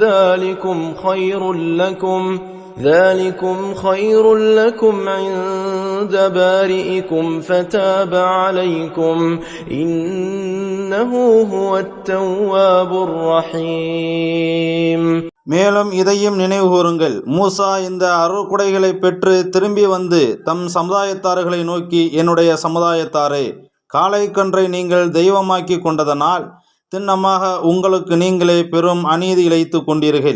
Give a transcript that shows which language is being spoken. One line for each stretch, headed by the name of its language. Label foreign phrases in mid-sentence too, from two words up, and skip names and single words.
Arabic: ذلكم خير لكم عند بارئكم فتاب عليكم إنه هو التواب الرحيم.
Tamil: மேலும் இதையும் நினைவு கூறுங்கள், மூசா இந்த அருள்குடைகளை பெற்று திரும்பி வந்து தம் சமுதாயத்தார்களை நோக்கி, என்னுடைய சமுதாயத்தாரே, காளைக்கன்றை நீங்கள் தெய்வமாக்கி கொண்டதனால் திண்ணமாக உங்களுக்கு நீங்களே பெரும் அநீதி இழைத்து கொண்டீர்கள்.